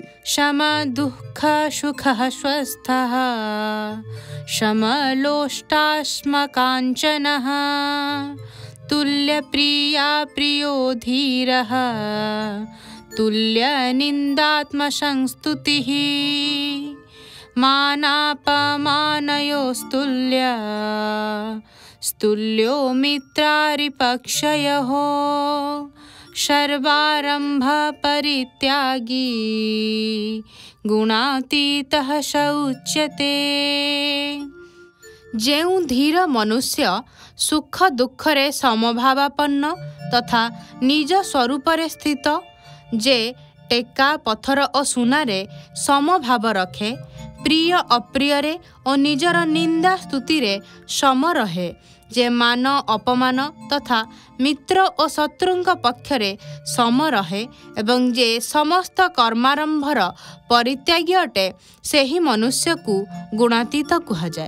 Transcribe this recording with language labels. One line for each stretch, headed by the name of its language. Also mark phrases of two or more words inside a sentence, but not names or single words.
Sanskrit: ଶମ ଦୁଃଖ ସୁଖ ସ୍ୱସ୍ଥଃ ସମଲୋଷ୍ଟାଶ୍ମକାଞ୍ଚନଃ ତୁଲ୍ୟପ୍ରିୟା ପ୍ରିୟୋ ଧୀରଃ ତୁଲ୍ୟନିନ୍ଦାତ୍ମସଂସ୍ତୁତିଃ ମାନାପମାନୟୋସ୍ତୁଲ୍ୟ ସ୍ତୁଲ୍ୟୋ ମିତ୍ରାରିପକ୍ଷୟଃ सर्वारंभ परित्यागी गुणातीतः स उच्यते।
Odia: ଯେଉଁ ଧୀର ମନୁଷ୍ୟ ସୁଖ ଦୁଃଖରେ ସମଭାବାପନ୍ନ ତଥା ନିଜ ସ୍ୱରୂପରେ ସ୍ଥିତ, ଯେ ଟେକା ପଥର ଓ ସୁନାରେ ସମଭାବ ରଖେ, ପ୍ରିୟ ଅପ୍ରିୟରେ ଓ ନିଜର ନିନ୍ଦା ସ୍ତୁତିରେ ସମ ରହେ, ଯେ ମାନ ଅପମାନ ତଥା ମିତ୍ର ଓ ଶତ୍ରୁଙ୍କ ପକ୍ଷରେ ସମ ରହେ ଏବଂ ଯେ ସମସ୍ତ କର୍ମାରମ୍ଭର ପରିତ୍ୟାଗୀ ଅଟେ, ସେହି ମନୁଷ୍ୟକୁ ଗୁଣାତୀତ କୁହାଯାଏ।